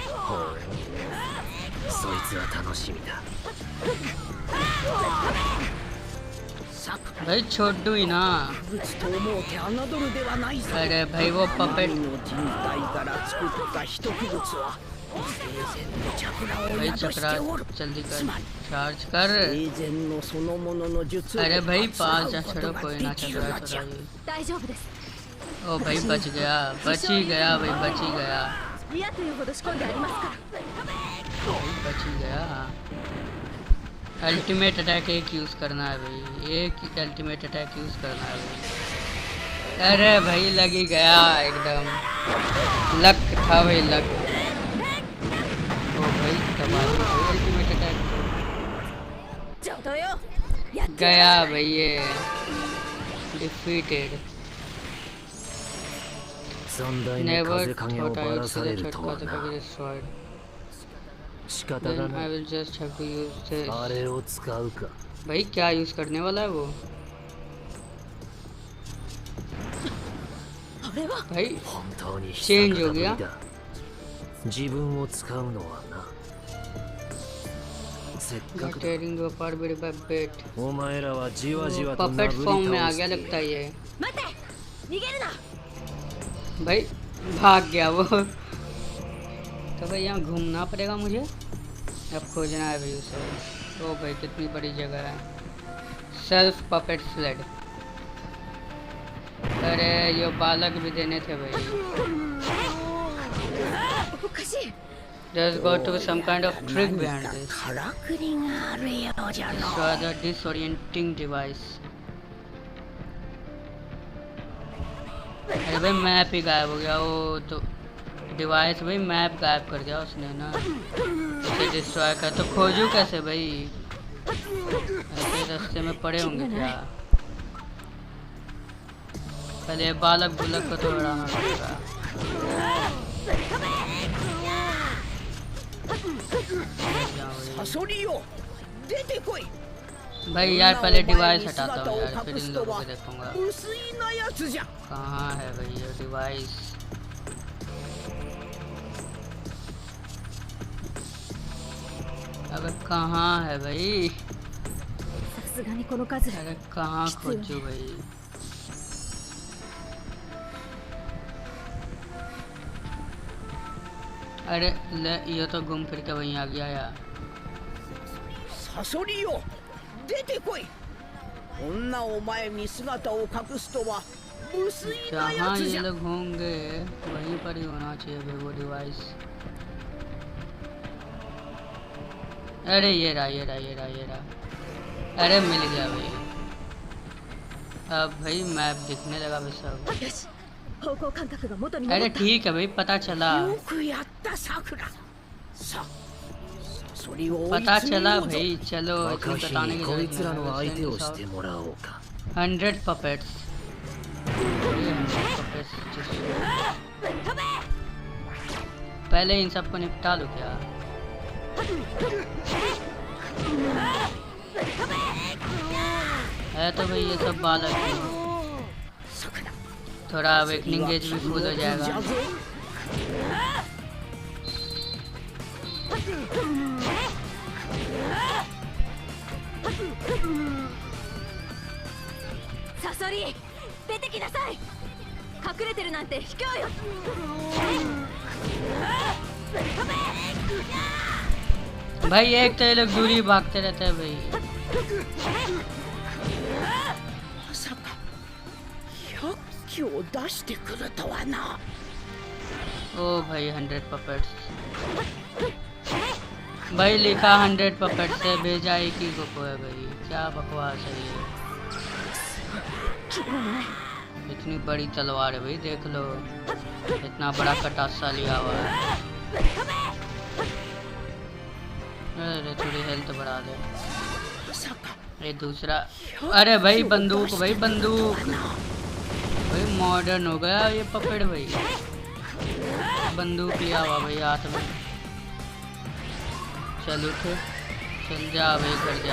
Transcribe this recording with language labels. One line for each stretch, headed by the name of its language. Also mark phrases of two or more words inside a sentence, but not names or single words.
Japanese: そいつは楽しみだ
Hindi: भाई छोड़ू ही ना
Japanese: と思うて侮るではないぞ
Hindi: अरे भाई वो पपेट
Japanese: の人体から作った一物は生前のチャクラを
Hindi: भाई
Japanese: 宿し
Hindi: चक्रा
Japanese: ておる
Hindi: जल्दी
Japanese: つ
Hindi: कर
Japanese: まり
Hindi: चार्ज कर
Japanese: 生前のそのものの術を
Hindi: अरे भाई
Japanese: 使
Hindi: पास
Japanese: う
Hindi: जा
Japanese: こと
Hindi: छोड़ो
Japanese: が
Hindi: कोई
Japanese: で
Hindi: ना
Japanese: き
Hindi: चल
Japanese: る
Hindi: रहा
Japanese: のじゃ
Hindi: है
Japanese: 大丈夫です
Hindi: ओ भाई बच गया बच ही गया भाई बच ही गया
Japanese: 嫌というほど仕込んでありますから
Hindi: भाई बच ही गया
English: ultimate attack
Hindi: एक यूज करना है भाई एक
English: ultimate attack
Hindi: यूज करना है भाई अरे भाई लग ही गया एकदम लक था भाई लक ओ भाई कमाल
English: ultimate attack
Japanese: ちょうどよ
Hindi: गया भाई ये डिफीटेड
Japanese: 三代目
English: नेवर
Japanese: 風影を
English: थॉट
Japanese: ば
English: आई
Japanese: ら
English: वुड
Japanese: さ
English: सी
Japanese: れ
English: द
Japanese: ると
English: थर्ड
Japanese: は
English: काज
Japanese: な
English: कभी डिस्ट्रॉयड
Japanese: 仕方が
English: देन
Japanese: な
English: आई
Japanese: い
English: will just have to use this
Japanese: あれを使うか
Hindi: भाई क्या यूज करने वाला है वो
Japanese: あれは
Hindi: भाई
Japanese: 本当に
Hindi: チェンジहो गया
Japanese: 自分を使うのはなせっかくだ
English: tearing you apart bit by bit
Japanese: お前らはじわじわと
Hindi: पपेट
Japanese: 殴
Hindi: फॉर्म
Japanese: り
Hindi: में आ
Japanese: 倒
Hindi: गया
Japanese: して
Hindi: लगता है ये
Japanese: 待て逃げるな
Hindi: भाई भाग गया वो तो भाई यहाँ घूमना पड़ेगा मुझे अब खोजना है भाई उसे ओ भाई कितनी बड़ी जगह है
English: self puppet sled
Hindi: अरे ये बालक भी देने थे भाई
Japanese: おかしい
English: there's got to be some kind of trick behind this
Japanese: からくりがあるようじゃの
English: so the disorienting device
Hindi: अरे भाई मैप ही गायब हो गया वो तो डिवाइस भाई मैप गायब कर दिया उसने ना उसे डिस्ट्रॉय कर तो खोजूं कैसे भाई ऐसे रास्ते में पड़े होंगे क्या पहले ये बालक बुलक को तो उड़ाना पड़ेगा जाओ
Japanese: サソリよ出てこい
Hindi: भाई यार पहले डिवाइस हटाता हूँ यार फिर इन लोगों को देखूंगा
Japanese: 薄いなやつじゃ
Hindi: कहाँ है भाई ये डिवाइस अबे कहाँ है भाई
Japanese: さすがにこの数
Hindi: अरे कहाँ खोजू भाई अरे ले ये तो घूम फिर के वहीं आ गया यार
Japanese: サソリよ出てこいこんなお前に姿を隠すとは無粋なや
Hindi: जहाँ
Japanese: つ
Hindi: ये
Japanese: じゃ
Hindi: लोग होंगे वहीं पर ही होना चाहिए भाई वो डिवाइस अरे ये रहा ये रहा ये रहा ये रहा अरे मिल गया भाई अब भाई मैप दिखने लगा भाई सब
Japanese: よし方向感覚が元に戻
Hindi: अरे
Japanese: った
Hindi: ठीक है भाई पता चला
Japanese: よくやったさくらさそれを追い
Hindi: पता
Japanese: 詰め
Hindi: चला
Japanese: ようぞ
Hindi: भाई चलो
Japanese: 若
Hindi: इसमें
Japanese: 日
Hindi: बताने
Japanese: に
Hindi: की
Japanese: こい
Hindi: जरूरत
Japanese: つらの
Hindi: नहीं
Japanese: 相手をしてをもらおうか
Hindi: 100 puppets ये 100 puppets पहले इन सबको निपटा लो क्या है तो भाई ये सब बालक ही। थोड़ा
English: awakening gauge
Hindi: भी फुल हो जाएगा
Japanese: サソリ出てきなさい隠れてるなんて卑怯よ
Hindi: भाई एक तो ये लोग दूरी भागते रहते हैं भाई
Japanese: まさか100機を出してくるとはな
Hindi: ओ भाई 100 puppets भाई लिखा 100 puppets से भेजा एक ही को है भाई क्या बकवास है ये इतनी बड़ी तलवार है भाई देख लो इतना बड़ा कटासा लिया हुआ है अरे थोड़ी हेल्थ बढ़ा दे ये दूसरा अरे भाई बंदूक भाई बंदूक भाई मॉडर्न हो गया ये पपेट भाई बंदूक लिया हुआ भाई हाथ में चल उठ चल जा भाई घर जा।